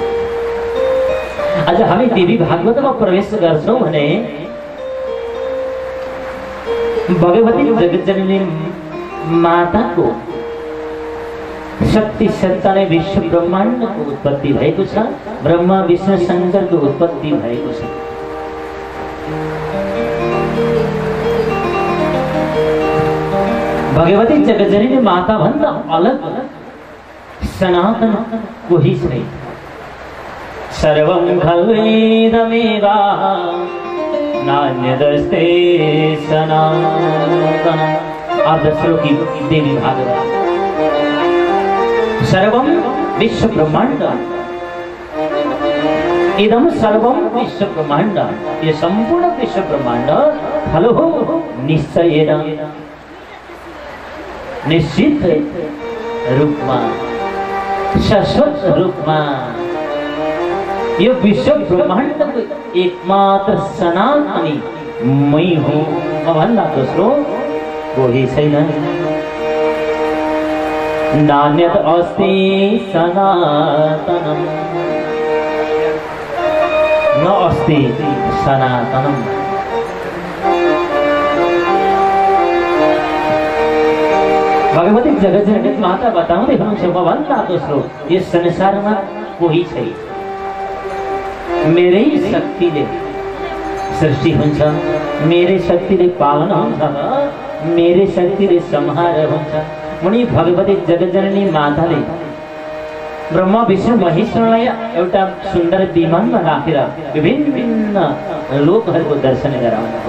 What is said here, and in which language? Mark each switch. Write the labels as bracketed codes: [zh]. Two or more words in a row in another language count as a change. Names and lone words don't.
[ne] आज हामी देवी भागवतमा प्रवेश गर्छौं भने भगवती जगज्जननी माताको शक्ति सत्ताले विश्व ब्रह्माण्डको उत्पत्ति भएको छ। ब्रह्मा विष्णु शंकरको उत्पत्ति भएको छ। भगवती जगज्जननी माता भन्दा अलग सनातन कोही छैन। [sa] सर्वं खल्वेदमेव नान्यदस्ते सनातन। [ne] अर्धश्लोकी देवी भागवत। [sa] सर्वं विश्व ब्रह्मांड इदं सर्वं विश्व ब्रह्मांड। [ne] ये संपूर्ण विश्व ब्रह्मांड [sa] खलु निश्चयेन [ne] निश्चित रूपमा शाश्वत रूपमा यो विश्व ब्रह्माण्डको एकमात्र सनातनी मै हुँ भन्दा दोस्रो कोही छैन। [sa] नान्यत अस्ति सनातनम् न अस्ति सनातनम्। [ne] भगवती जगज्जननी माता बताउँदै हुनुहुन्छ मभन्दा दोस्रो यस संसारमा कोही छैन। मेरै शक्तिले सृष्टि हुन्छ, मेरै शक्तिले पालन हुन्छ, मेरै शक्तिले संहार हुन्छ। उनी भगवती जगज्जननी माताले ब्रह्मा विष्णु महेश्वरलाई एउटा सुन्दर विमानमा राखेर विभिन्न लोकहरूको दर्शन गराउनुभयो।